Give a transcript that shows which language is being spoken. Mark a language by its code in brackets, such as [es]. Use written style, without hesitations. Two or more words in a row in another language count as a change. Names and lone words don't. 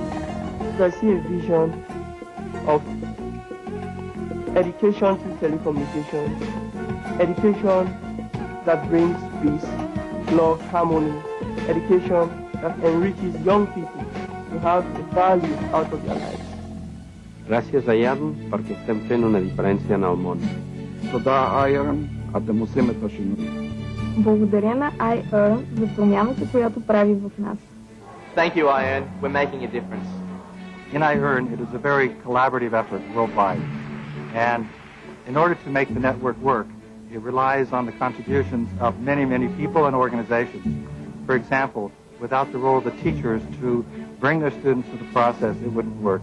[en] I see a vision of education through telecommunications, education that brings peace, love, harmony, education that enriches young people to have value out of their lives. [ca] Gràcies a iEARN perquè estem fent una diferència en el món. [he] תודה iEARN, אתם עושים את השינוי. [bg] Благодаря на iEARN за промяната, която прави в нас. [en] Thank you, iEARN. We're making a difference. In iEARN, it is a very collaborative effort worldwide. And in order to make the network work, it relies on the contributions of many, many people and organizations. For example, without the role of the teachers to bring their students to the process, it wouldn't work.